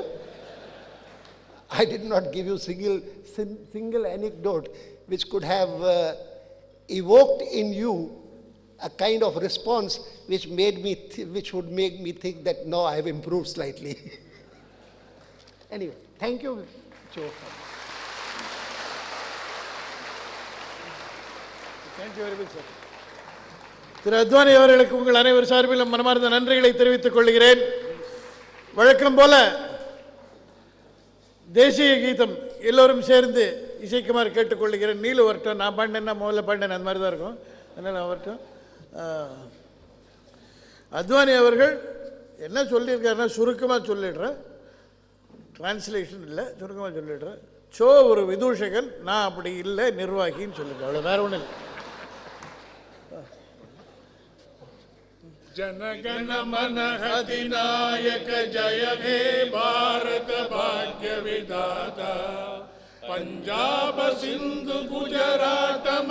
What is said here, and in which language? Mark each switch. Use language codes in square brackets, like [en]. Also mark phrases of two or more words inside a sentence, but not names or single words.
[en] I did not give you single anecdote which could have evoked in you a kind of response which would make me think that no, I have improved slightly. Anyway, thank you, Joe. Thank you very much, sir. [ta] திரு அத்வானி அவர்களுக்கு உங்கள் அனைவர் சார்பிலும் மனமார்ந்த நன்றிகளை தெரிவித்துக் கொள்கிறேன். வழக்கம் போல தேசிய கீதம் எல்லோரும் சேர்ந்து இசைக்குமாறு கேட்டுக்கொள்கிறேன். நீலு வரட்டும், நான் பாண்டேன்னா முதல்ல பாண்டேன், அந்த மாதிரி தான் இருக்கும். அதனால் வரட்டும். அத்வானி அவர்கள் என்ன சொல்லியிருக்காருன்னா, சுருக்கமாக சொல்லிடுறேன், டிரான்ஸ்லேஷன் இல்லை, சுருக்கமாக சொல்லிடுறேன். சோ ஒரு விதூஷகன், நான் அப்படி இல்லை, நிர்வாகின்னு சொல்லியிருக்கேன். அவ்வளோ, வேற ஒன்றும் இல்லை. [bn] জনগণ মন অধিনায়ক জয় হে ভারত ভাগ্য বিধাতা পঞ্জাব সিন্ধু গুজরাট